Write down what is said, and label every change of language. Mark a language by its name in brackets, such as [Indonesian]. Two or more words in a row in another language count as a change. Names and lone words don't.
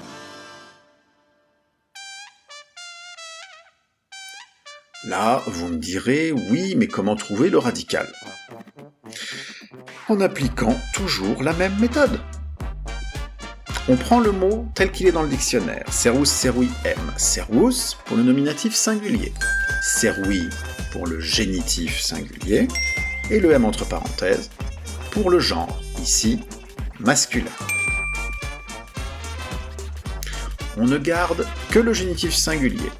[French] Là, vous me direz, oui, mais comment trouver le radical ? En appliquant toujours la même méthode. On prend le mot tel qu'il est dans le dictionnaire, [Latin] servus, servi, m. [French] Servus pour le nominatif singulier, servi pour le génitif singulier, et le m entre parenthèses pour le genre, ici masculin. On ne garde que le génitif singulier.